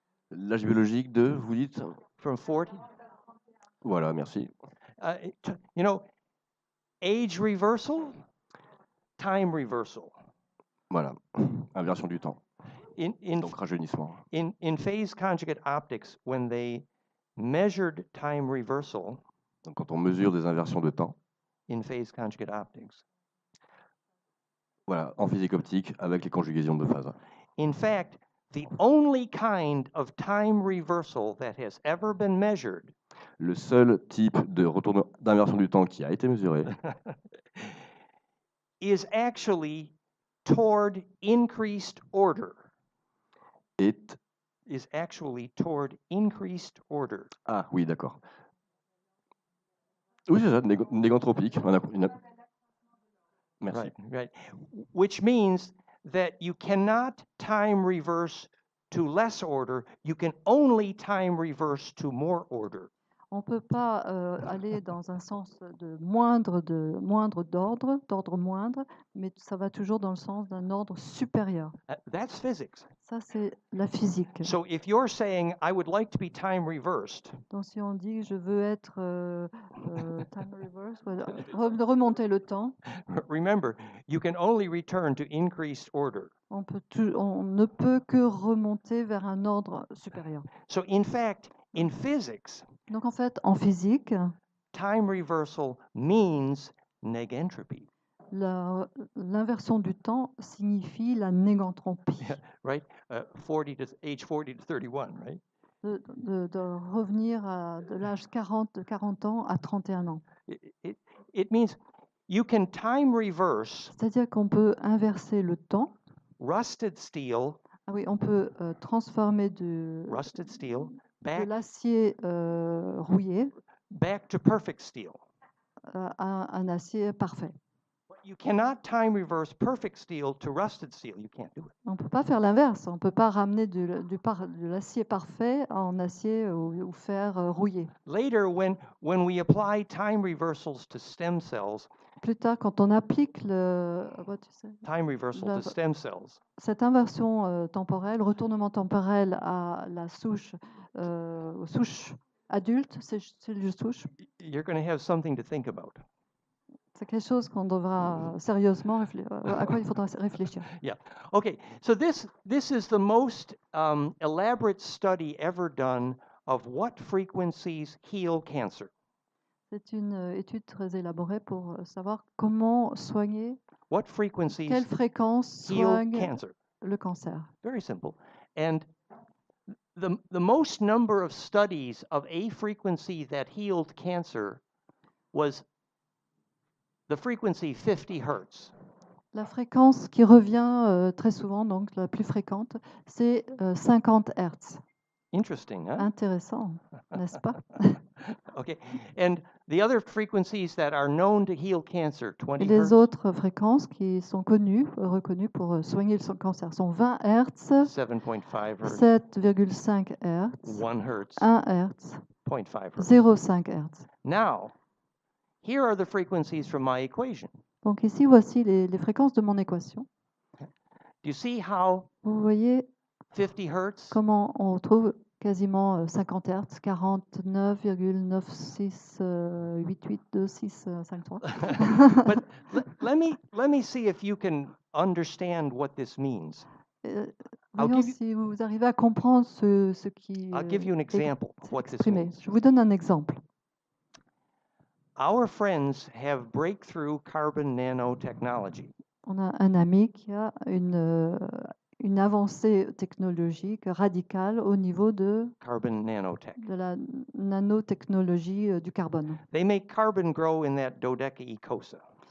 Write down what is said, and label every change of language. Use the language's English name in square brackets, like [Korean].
[French] L'âge biologique de, vous dites? [English] From 40. [French] Voilà, merci. [English] You know, age reversal, time reversal. [French] Voilà, inversion du temps. Donc rajeunissement. [English] In phase conjugate optics, when they measured time reversal. [French] Donc quand on mesure des inversions de temps. [English] In phase conjugate optics. [French] Voilà, en physique optique avec les conjugaisons de phase. [English] In fact, the only kind of time reversal that has ever been measured. [French] Le seul type de retour d'inversion du temps qui a été mesuré [English] is actually toward increased order. Is actually toward increased order. [French] Ah oui, d'accord. Oui, c'est ça, négantropique. Merci. [English] Right. Which means that you cannot time reverse to less order. You can only time reverse to more order. [French] On ne peut pas aller dans un sens de moindre d'ordre moindre, mais ça va toujours dans le sens d'un ordre supérieur. [English] That's physics. [French] Ça, c'est la physique. [English] So if you're saying, I would like to be time reversed. [French] Donc si on dit, je veux être [English] time reversed, [French] remonter le temps. [English] Remember, you can only return to increased order. [French] On ne peut que remonter vers un ordre supérieur. [English] So in fact, in physics, [French] donc en fait, en physique, [English] time reversal means negentropy. [French] L'inversion du temps signifie la négantropie. [English] Yeah, right? Age 40 to 31, right? [French] De revenir de l'âge 40 ans à 31 ans. [English] It means you can time reverse. [French] C'est-à-dire qu'on peut inverser le temps. [English] Rusted steel. [French] Ah oui, on peut transformer de l'acier rouillé [English] back to perfect steel. [French] À un acier parfait. [English] You cannot time reverse perfect steel to rusted steel. You can't do it. [French] On ne peut pas faire l'inverse. On ne peut pas ramener de l'acier parfait en acier ou fer rouillé. [English] Later, when we apply time reversals to stem cells. [French] Plus tard, quand on applique [English] time reversal to stem cells. [French] Cette inversion temporelle, retournement temporel à la souche, aux souches adultes, cellules souches. [English] You're going to have something to think about. [French] C'est quelque chose qu'on devra sérieusement à quoi il faudra réfléchir. [English] Yeah. Okay. So this is the most elaborate study ever done of what frequencies heal cancer. [French] C'est une étude très élaborée pour savoir comment soigner. [English] What frequencies [French] quelle fréquence soigne le cancer. [English] Very simple. And the most number of studies of a frequency that healed cancer was the frequency 50 Hertz. [French] La fréquence qui revient très souvent, donc la plus fréquente, c'est 50 Hertz. [English] Interesting, huh? [French] Intéressant, n'est-ce pas? [English] Okay. And the other frequencies that are known to heal cancer, 20 Hertz. [French] Et les autres fréquences qui sont reconnues pour soigner le cancer sont 20 Hertz, [English] 7.5 Hertz, [French] 7,5 Hertz, [English] 1 Hertz, [French] 1 Hertz, [English] 0.5 Hertz. [French] 0,5 Hertz. [English] Now, here are the frequencies from my equation. [French] Donc ici, voici les fréquences de mon équation. [English] Do you see how [French] Vous voyez [English] 50 Hertz [French] comment on trouve quasiment 50 Hertz, 49,96882653. [English] But let me see if you can understand what this means. [French] Voyons si vous arrivez à comprendre ce qui [English] I'll give you an example of what this [French] exprimé. [English] means. [French] Je vous donne un exemple. [English] Our friends have breakthrough carbon nanotechnology. [French] On a un ami qui a une avancée technologique radicale au niveau de [English] carbon nanotech. [French] De la nanotechnologie du carbone. [English] They make carbon grow in that dodecaecosa.